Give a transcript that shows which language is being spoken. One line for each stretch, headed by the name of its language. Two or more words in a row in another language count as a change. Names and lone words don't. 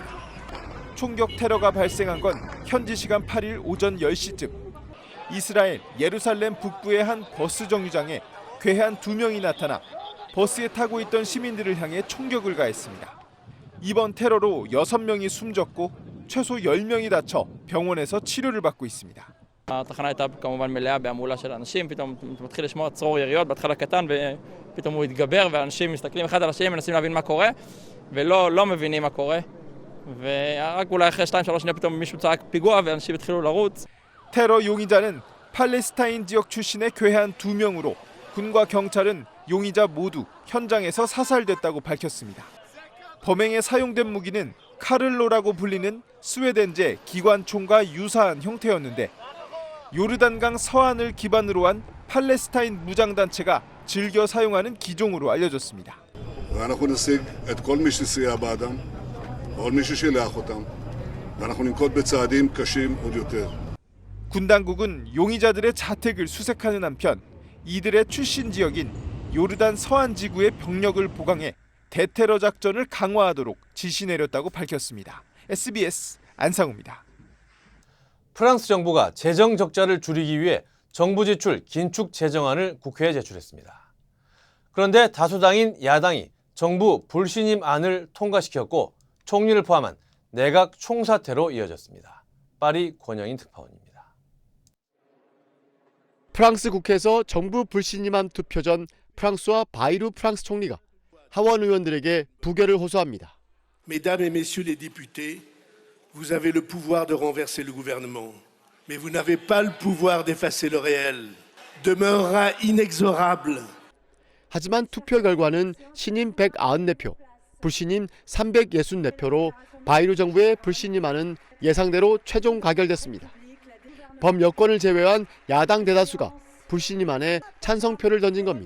Korean: 총격 테러가 발생한 건 현지 시간 8일 오전 10시쯤 이스라엘 예루살렘 북부의 한 버스 정류장에 괴한 2명이 나타나 버스에 타고 있던 시민들을 향해 총격을 가했습니다. 이번 테러로 6명이 숨졌고 최소 10명이 다쳐 병원에서 치료를 받고 있습니다.
Hebrew: התחנה הייתה כמובן מלאה בהמולה של אנשים, פתאום מתחיל לשמוע צרור יריות, בהתחלה קטן ופתאום הוא התגבר ואנשים מסתכלים אחד על השני, מנסים להבין מה קורה ולא מבינים מה קורה ורק אולי אחרי 2-3 שניות פתאום מישהו צעק פיגוע ואנשים התחילו לרוץ.
Korean: 테러 용의자는 팔레스타인 지역 출신의 괴한 2명으로 군과 경찰은 용의자 모두 현장에서 사살됐다고 밝혔습니다. 범행에 사용된 무기는 카를로라고 불리는 스웨덴제 기관총과 유사한 형태였는데 요르단강 서안을 기반으로 한 팔레스타인 무장단체가 즐겨 사용하는 기종으로 알려졌습니다.
Hebrew: ואנחנו נשיג את כל מי שסייע באדם, ועוד מי ששילח אותם, ואנחנו ננקוט בצעדים קשים עוד יותר.
Korean: 군 당국은 용의자들의 자택을 수색하는 한편 이들의 출신 지역인 요르단 서안 지구의 병력을 보강해 대테러 작전을 강화하도록 지시 내렸다고 밝혔습니다. SBS 안상우입니다. 프랑스 정부가 재정 적자를 줄이기 위해 정부 지출 긴축 재정안을 국회에 제출했습니다. 그런데 다수당인 야당이 정부 불신임 안을 통과시켰고 총리를 포함한 내각 총사퇴로 이어졌습니다. 파리 권영인 특파원입니다. 프랑스 국회에서 정부 불신임안 투표 전 프랑스와 바이루 프랑스 총리가 하원 의원들에게 부결을 호소합니다.
French: Mesdames et messieurs les députés, vous avez le pouvoir de renverser le gouvernement, mais vous n'avez pas le pouvoir d'effacer le réel. Demeurera inexorable.
Korean: 하지만 투표 결과는 신임 194표, 불신임 364표로 바이루 정부의 불신임안은 예상대로 최종 가결됐습니다. 범여권을 제외한 야당 대다수가 불신임안에 찬성표를 던진 겁니다.